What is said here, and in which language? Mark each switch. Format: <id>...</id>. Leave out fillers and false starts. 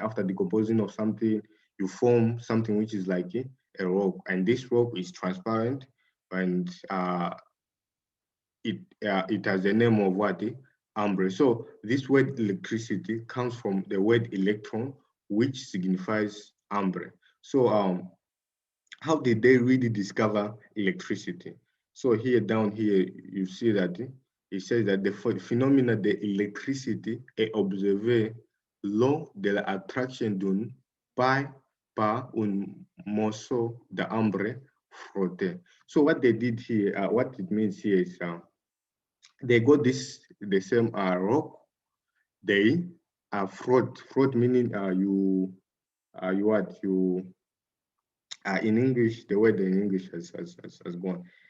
<en>After decomposing of something, you form something which is like a rock, and this rock is transparent, and it has the name of what amber. So this word electricity comes from the word electron, which signifies amber. So how did they really discover electricity? So here down here, you see that it says that the phenomena</en> <fr>de l'électricité est observé lors de l'attraction d'un paille par un morceau d'ambre frotté.</fr> <en>So what they did here, what it means here is they got the same rock, they fraught meaning you what you in English, the word in English has gone.</en>